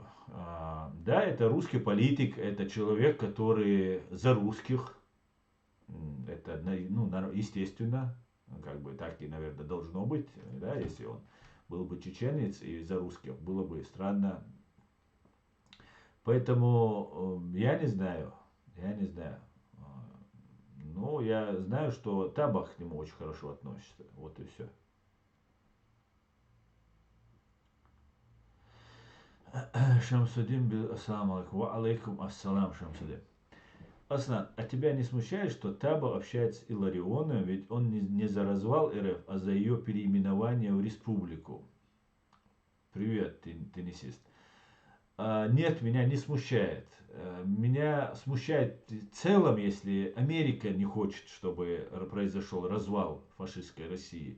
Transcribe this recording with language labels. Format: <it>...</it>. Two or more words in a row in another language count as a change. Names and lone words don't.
<ru>Да, это русский политик, это человек, который за русских, это, ну, естественно, как бы так и, наверное, должно быть, да, если он был бы чеченец и за русских, было бы странно. Поэтому я не знаю, я не знаю. Ну, я знаю, что Табах к нему очень хорошо относится. Вот и все. Шамсудин,</ru> <ar>السلام عليكم. وعليكم السلام,</ar> <ru>Шамсудин. Аслан, а тебя не смущает, что Таба общается с Иларионом, ведь он не за развал РФ, а за ее переименование в республику? Привет, теннисист. Нет, меня не смущает. Меня смущает в целом, если Америка не хочет, чтобы произошел развал фашистской России.</ru>